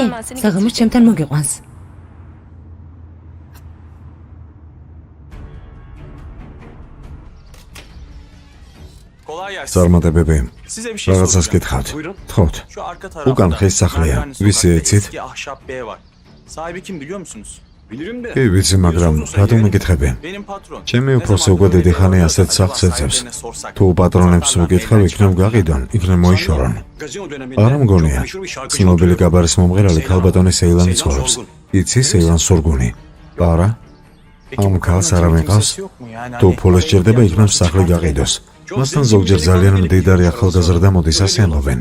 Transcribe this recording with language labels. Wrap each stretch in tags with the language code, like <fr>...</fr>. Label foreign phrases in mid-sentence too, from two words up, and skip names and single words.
<ka>საღამოს ჩემთან მოგიყვანს. წარმატებები. რაღაცას გითხავთ. თხოვთ. უკან ხის სახლია. ვისი ეცით?</ka> <tr>Sahibi kim biliyor musunuz? Bilirim de.</tr> <ka>კი, ვიცი, მაგრამ რატომ მეკითხები?</ka> <tr>Benim patron.</tr> <ka>ჩემი უფროსი უკვე დიდი ხანი ასეთ სახლს ეძებს. თუ პატრონებს ვეკითხავ, იქნებ გაყიდონ, იქნებ მოიშორონ. არა მგონია. ცნობილი გაბარის მომღერალი ქალბატონი სეილანი ცხოვრობს. იცი სეილან სურგუნი? არა? ამ ქალს არავინ ყავს? თუ ფულს სჭირდება, იქნებ სახლი გაყიდოს. მასთან ზოგჯერ ძალიან მდიდარი ახალგაზრდა მოდის, ასე ამბობენ.</ka>